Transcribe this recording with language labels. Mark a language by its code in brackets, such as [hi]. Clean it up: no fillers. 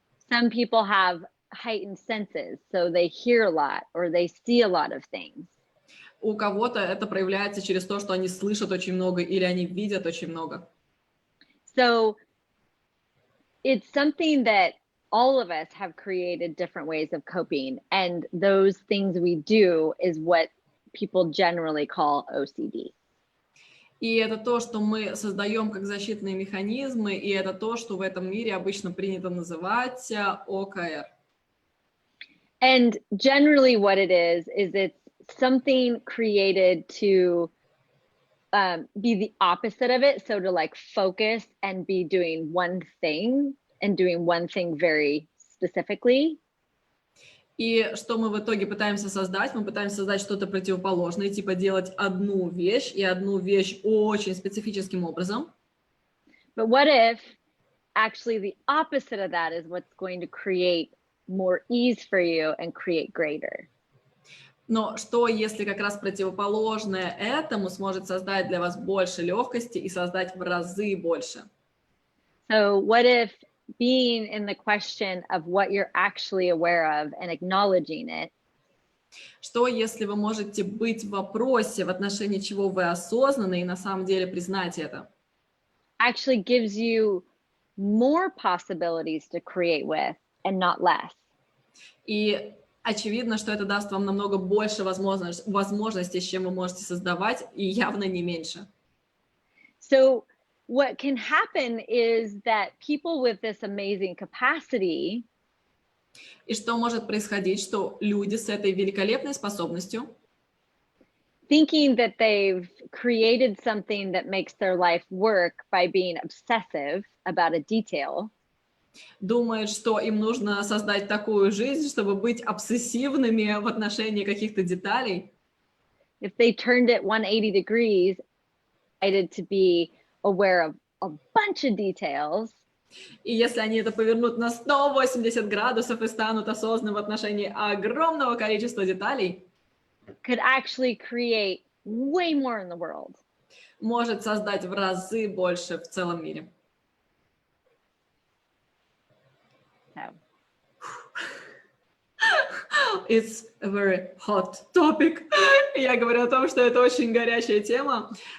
[en] Some people have heightened senses, so they hear a lot or they see a lot of things. [ru] У кого-то это проявляется через то, что они слышат очень много или они видят очень много. [en] So it's something that all of us have created different ways of coping, and those things we do is what people generally call OCD. [ru] И это то, что мы создаем как защитные механизмы, и это то, что в этом мире обычно принято называть ОКР. [en] And generally what it is it's something created to be the opposite of it. So to like focus and be doing one thing and doing one thing very specifically. [ru] И что мы в итоге пытаемся создать? Мы пытаемся создать что-то противоположное, типа делать одну вещь, и одну вещь очень специфическим образом. [en] But what if actually the opposite of that is what's going to create more ease for you and create greater? [ru] Но что, если как раз противоположное этому сможет создать для вас больше легкости и создать в разы больше? [en] So what if being in the question of what you're actually aware of and acknowledging it [ru] Что, если вы можете быть в вопросе, в отношении чего вы осознаны, и на самом деле признать это? [en] actually gives you more possibilities to create with and not less? [ru] И очевидно, что это даст вам намного больше возможностей, с чем вы можете создавать, и явно не меньше. [en] So what can happen is that people with this amazing capacity [ru] И что может происходить, что люди с этой великолепной способностью, [en] thinking that they've created something that makes their life work by being obsessive about a detail, [ru] думают, что им нужно создать такую жизнь, чтобы быть обсессивными в отношении каких-то деталей. [en] if they turned it 180 degrees, decided to be aware of a bunch of details, [ru] И если они это повернут на 180 градусов и станут осознанны в отношении огромного количества деталей, [en] could actually create way more in the world. [ru] может создать в разы больше в целом мире. [en] So. It's a very hot topic. [ru] Я говорю о том, что это очень горячая тема.